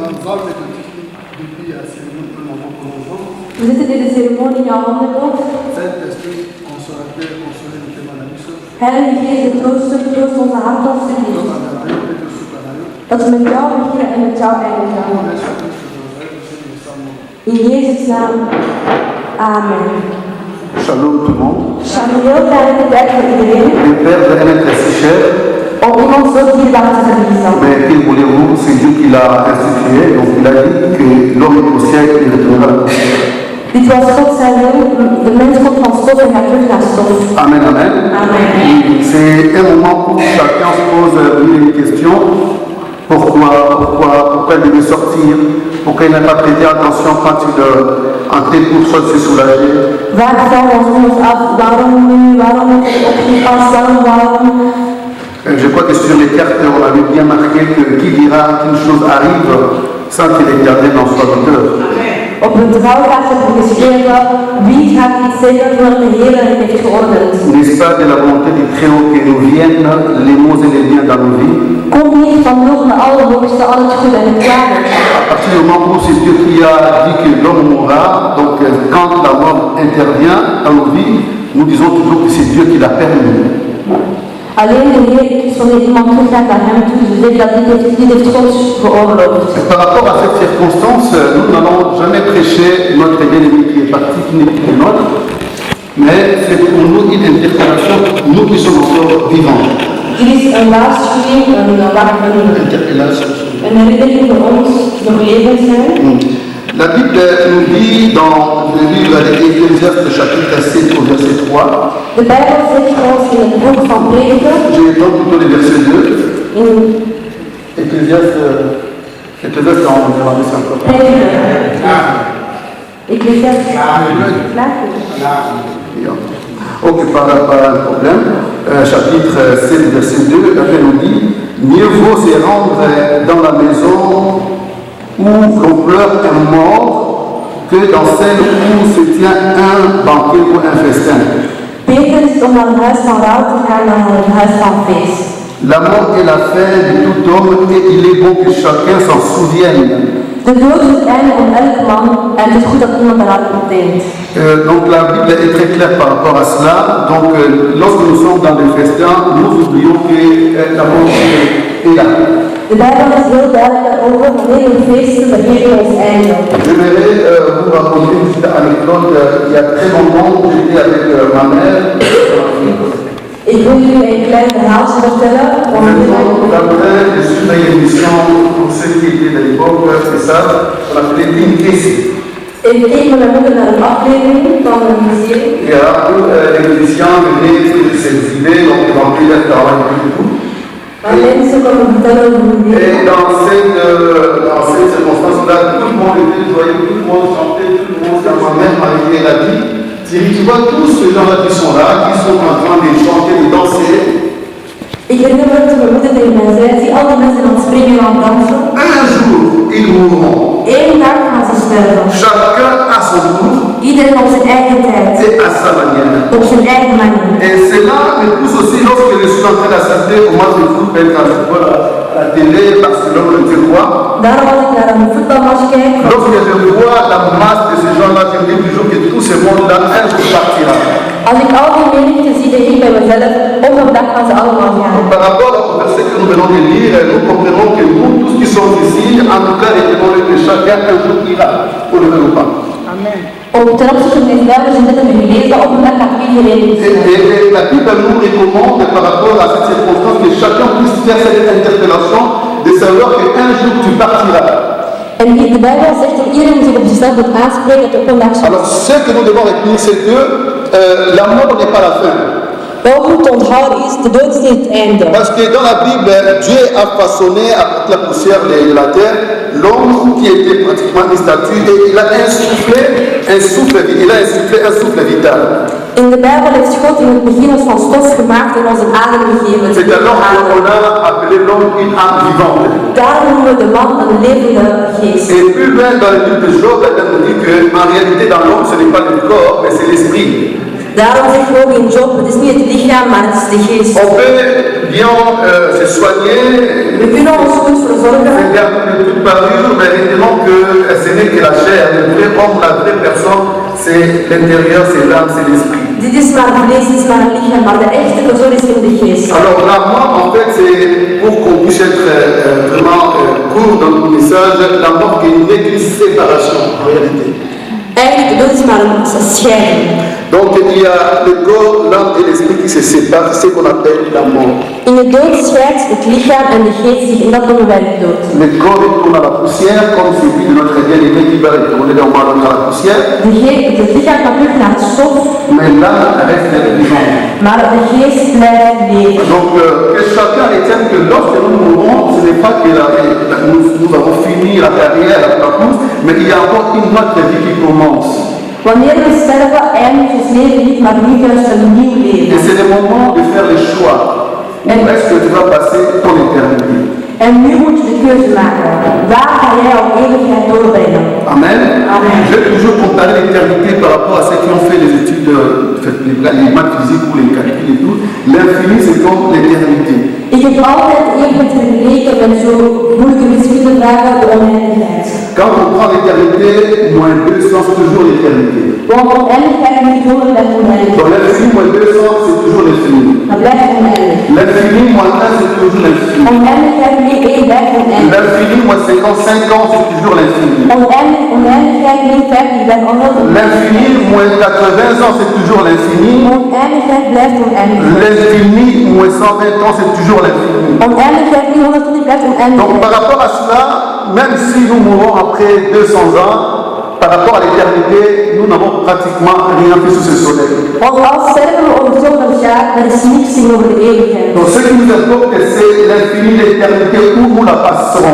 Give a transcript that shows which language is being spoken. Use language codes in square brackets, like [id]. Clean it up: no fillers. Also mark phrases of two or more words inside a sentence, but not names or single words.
[nl] We zitten in de ceremonie in jouw handen, God. Heilige Geest, de trooster, troost onze hart alstublieft. Dat we met jou beginnen en met jou eindigen. In Jezus' naam. Amen. [fr] Shalom tout le monde. [nl] Shalom, heel fijne tijd voor iedereen. [fr] Le Père de Hélène est si cher, [nl] Om iemand zo dierbaar te verliezen. [fr] mais que voulez-vous, c'est Dieu qui l'a institué, donc il a dit que l'homme est au ciel et retournera à la poussière. [nl] Dit was God zijn wil, de mens komt van stof en gaat terug naar stof. Amen, amen. Amen. [fr] C'est un moment où chacun se pose une question. Pourquoi il devait sortir? Pourquoi il n'a pas prêté attention quand il en telle pour chose s'est soulagé? [nl] Vaak vragen we ons af, waarom nu, waarom heb ik opgepast, waarom? [fr] Je crois que sur les cartes, on avait bien marqué que qui dira qu'une chose arrive sans que l'Éternel en soit auteur. [nl] Op een trouwkaart hebben we geschreven, wie gaat iets zeggen voordat de Heer het heeft geordend? [fr] N'est-ce pas de la volonté du Très-Haut que nous viennent les maux et les biens dans nos vies? [nl] Kom niet van wil van de Allerhoogste, al het goede en het kwade. [fr] À partir du moment où c'est Dieu qui a dit que l'homme mourra, donc quand la mort intervient dans nos vies, nous disons toujours que c'est Dieu qui l'a permis. [nl] Alleen de Heer kiest wanneer iemand teruggaat naar hem toe, dus dit heeft God geoorloofd. [fr] Par rapport à cette circonstance, nous n'allons jamais prêcher notre bien-aimé qui est parti, qui n'est plus notre, mais c'est pour nous une interpellation, nous qui sommes encore vivants. [nl] Dit is een waarschuwing, een herinnering voor ons die nog levend zijn. [fr] La Bible nous dit dans le livre d'Ecclésiaste chapitre 7 au verset 3, [nl] De Bijbel zegt ons in het boek van Prediker, [fr] je vais prendre plutôt le verset 2, [nl] in [fr] Ecclésiaste en néerlandais c'est encore. [nl] Prediker, Ecclesiastes, [fr] Ok, pas un problème. Chapitre 7, verset 2, la Bible nous dit, mieux vaut se rendre dans la maison où l'on pleure un mort que dans celle où se tient un banquet ou un festin. [nl] Beter is het om naar het huis van rouw te gaan dan naar het huis van feest. [fr] La mort est la fin de tout homme et il est bon que chacun s'en souvienne. [nl] De dood is het einde van elk man en het is goed dat iemand eraan denkt. [fr] Donc la Bible est très claire par rapport à cela. Donc lorsque nous sommes dans des festins, nous oublions que la mort est là. [nl] De Bijbel is heel duidelijk daarover, wanneer we feesten, begeven ons einde. [fr] J'aimerais vous raconter une petite anecdote. Il y a très longtemps, j'étais avec ma mère. [nl] Ik wil jullie een klein verhaaltje vertellen. [fr] Je suis dans une émission pour ceux qui étaient de l'époque, c'est ça, on appelait Team Casey. [nl] Ik keek met mijn moeder naar een aflevering van een museum. Ja, [fr] où les musiciens venaient de ces idées, donc ils remplaient leur travail et tout. [nl] Waar mensen komen vertellen over hun [fr] Et [nl] leven. [fr] dans cette circonstance-là, tout le monde était joyeux, tout le monde chantait, tout le monde, quand ma mère m'a dit, elle a dit, Thierry, tu vois tous ces gens-là qui sont là, qui sont en train de chanter, de danser. [nl] Ik herinner me dat mijn moeder tegen mij zei, zie al die mensen aan het springen en aan het dansen. [fr] Un jour, ils mourront. [nl] Eén dag gaan ze sterven. [fr] Chacun à son tour [nl] Iedereen op zijn eigen tijd. [fr] et à sa manière. [nl] Op zijn eigen manier. [fr] Et cela me pousse aussi lorsque je suis en train d'assister au match de foot, quand je vois la télé, Barcelone, je vois. [nl] Daarom als ik naar een voetbalmatch kijk, [fr] Lorsque je vois la masse de ces gens-là, je me dis toujours que tout ce monde-là, un jour partira. [nl] als ik al die menigte zie, denk ik bij mezelf, op een dag gaan ze allemaal gaan. [fr] Par rapport au verset que nous venons de lire, nous comprenons que nous, tous qui sommes ici, en tout cas, retenons que chacun un jour ira, pour le ou pas. [nl] Ten opzichte van deze Bijbel is net hebben gelezen, op een dag gaat iedereen [fr] Et la Bible nous recommande par rapport à cette circonstance que chacun puisse faire cette interpellation de savoir qu'un jour tu partiras. [nl] En de Bijbel zegt dat iedereen zich op zichzelf moet aanspreken dat op een dag zal. [fr] Alors, ce que nous devons retenir, c'est que la mort n'est pas la fin. [nl] Wat we moeten onthouden is, de dood is niet het einde. [fr] Parce que dans la Bible, Dieu a façonné avec la poussière de la terre l'homme qui était pratiquement une statue et il a insufflé un souffle vital. [nl] In In de Bijbel heeft God in het begin ons van stof gemaakt en ons een adem gegeven. [fr] C'est alors qu'on a appelé l'homme une âme vivante. [nl] Daarom noemen we de man een levende geest. [fr] Et plus loin dans le livre de Job, elle nous dit qu'en réalité dans l'homme ce n'est pas le corps, mais c'est l'esprit. [nl] Daarom zegt we ook in Job, het is niet het lichaam, maar het is de geest. [fr] On peut bien se soigner, [nl] We kunnen ons goed verzorgen. [fr] faire garder de toute parure, mais maintenant que ce n'est que la chair, le vrai homme, la vraie personne, c'est l'intérieur, c'est l'âme, c'est l'esprit. [nl] Dit is maar vlees, dit is maar een lichaam, maar de echte persoon is in de geest. [fr] Alors la mort, en fait, c'est pour qu'on puisse être vraiment court dans le message, la mort qui n'est qu'une séparation en réalité. [nl] Eigenlijk de dood is maar een scheiding. [fr] Donc il y a le corps, l'âme et l'esprit qui se séparent, c'est ce qu'on appelle la mort. [nl] In de dood scheidt het lichaam en de geest zich en dat noemen wij de dood. [fr] Le corps retourne à la poussière comme celui de notre bien-aimé qui va retourner normalement à la poussière. [nl] Het lichaam gaat terug naar het stof, [fr] Mais l'âme reste vivante. [nl] maar de geest blijft leven. [fr] Donc que chacun retienne que lorsque nous mourrons, ce n'est pas que nous avons fini la carrière, la course, mais il y a encore une autre vie qui commence. [nl] Wanneer we sterven, eindigt ons leven niet, maar nu juist een nieuw [fr] Et [nl] leven. [fr] c'est le moment de faire le choix. Où est-ce que tu vas passer ton éternité? [nl] En nu moet je de keuze maken. Waar ga jij jouw eeuwigheid doorbrengen? Amen. Amen. [fr] J'ai toujours comparé l'éternité par rapport à ceux qui ont fait les études, les maths physiques ou les calculs et tout. L'infini, c'est comme l'éternité. [nl] Ik heb altijd eeuwigheid vergeleken met zo'n moeilijke wiskundevragen, de oneindigheid. [fr] Quand on prend l'éternité, moins 200, c'est toujours l'éternité. [nl] Want oneindigheid niet horen blijft oneindig. [fr] Donc l'infini moins 200, c'est toujours l'infini. [nl] Dat blijft oneindig. [fr] L'infini moins 1, c'est toujours l'infini. [nl] Oneindigheid min 1 blijft oneindig. [fr] L'infini moins 55 ans, c'est toujours l'infini. [nl] Oneindigheid min 50 blijft oneindig. [fr] L'infini moins 80 ans, c'est toujours l'infini. [nl] Oneindigheid blijft oneindig. [fr] L'infini moins 120 ans, c'est toujours l'infini. [nl] Oneindigheid min 120 blijft oneindig. [fr] Donc par rapport à cela, même si nous mourons après 200 ans, par rapport à l'éternité, nous n'avons pratiquement rien fait sous ce soleil. [nl] Want als sterven we over zoveel jaar, er is niks zien over de eeuwigheid. [fr] Donc ce qui nous importe, c'est l'infini, l'éternité, où nous la passerons.